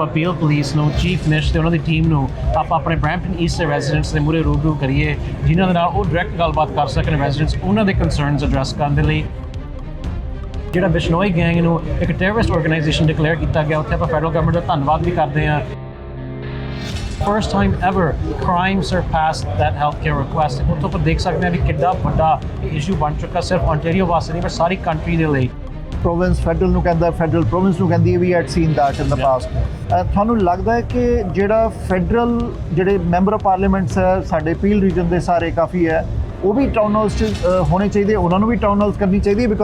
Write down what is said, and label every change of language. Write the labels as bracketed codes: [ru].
[pa] Appeal police ਨੂੰ chief minister ਤੇ ਉਹਨਾਂ ਦੀ ਟੀਮ ਨੂੰ ਆਪਾਂ ਆਪਣੇ ਬ੍ਰੈਂਪਟਨ ਈਸਟ ਦੇ ਰੈਜ਼ੀਡੈਂਟਸ ਦੇ ਮੂਹਰੇ ਰੂਬਰੂ ਕਰੀਏ, ਜਿਨ੍ਹਾਂ ਦੇ ਨਾਲ ਉਹ ਡਾਇਰੈਕਟ ਗੱਲਬਾਤ ਕਰ ਸਕਣ ਰੈਜ਼ੀਡੈਂਟਸ ਉਹਨਾਂ ਦੇ ਕੰਸਰਨਸ ਐਡਰੈਸ ਕਰਨ ਦੇ ਲਈ। ਜਿਹੜਾ ਬਿਸ਼ਨੋਈ ਗੈਂਗ ਨੂੰ ਇੱਕ ਟੈਰਰਿਸਟ ਆਰਗੇਨਾਈਜੇਸ਼ਨ ਡਿਕਲੇਅਰ ਕੀਤਾ ਗਿਆ, ਉੱਥੇ ਆਪਾਂ ਫੈਡਰਲ ਗਵਰਨਮੈਂਟ ਦਾ ਧੰਨਵਾਦ ਵੀ ਕਰਦੇ ਹਾਂ। [en] First time ever crime surpassed that healthcare request। [pa] ਉੱਥੋਂ ਆਪਾਂ ਦੇਖ ਸਕਦੇ ਹਾਂ ਵੀ ਕਿੱਡਾ ਵੱਡਾ ਇਹ ਇਸ਼ੂ ਬਣ ਚੁੱਕਾ, ਸਿਰਫ ontario ਵਾਸਤੇ ਨਹੀਂ ਪਰ ਸਾਰੀ ਕੰਟਰੀ ਦੇ ਲਈ। ਪ੍ਰੋਵਿੰਸ ਫੈਡਰਲ ਨੂੰ ਕਹਿੰਦਾ, ਫੈਡਰਲ ਪ੍ਰੋਵਿੰਸ ਨੂੰ ਕਹਿੰਦੀ ਹੈ, [en] We had seen that in the past. [pa] ਤੁਹਾਨੂੰ ਲੱਗਦਾ ਹੈ ਕਿ ਜਿਹੜਾ ਫੈਡਰਲ ਜਿਹੜੇ ਮੈਂਬਰ ਆਫ ਪਾਰਲੀਮੈਂਟਸ ਹੈ ਸਾਡੇ ਪੀਲ ਰੀਜਨ ਦੇ ਸਾਰੇ ਕਾਫੀ ਹੈ, ਉਹ ਵੀ ਟਾਊਨ ਹਾਲਸ 'ਚ ਹੋਣੇ ਚਾਹੀਦੇ, ਉਹਨਾਂ ਨੂੰ ਵੀ ਟਾਊਨ ਹਾਲਸ ਕਰਨੀ ਚਾਹੀਦੀ ਹੈ?